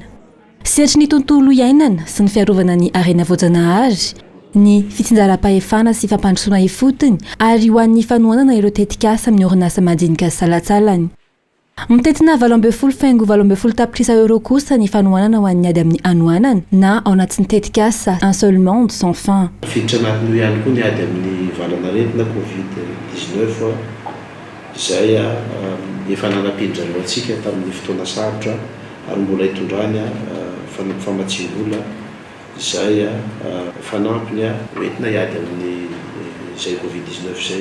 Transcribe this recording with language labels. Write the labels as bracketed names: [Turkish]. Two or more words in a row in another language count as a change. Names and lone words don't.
[Malagasy] Sehatry ny tontolo iainana sy ny fiarovana ny harena voajanahary, ny fitsinjaram-pahefana sy fampandrosoana ifotony ary ho an'ny fanohanana ireo tetikasa amin'ny orinasa madinika salatsalany. Mitetina 8.70 tapitrisa euro kosa ny fanohanana ho an'ny ady amin'ny anohanana na ao anatin'ny tetikasa [French] un seul monde sans fin. [Malagasy] Fiditra anatiny ihany koa ny ady amin'ny valanaretina Covid-19 izay efa nanam-pindrano antsika tamin'ny fotoana sarotra ary mbola hitondrany famatsim-bola izay fanampiny hoentina hiady amin'ny izay Covid-19 izay.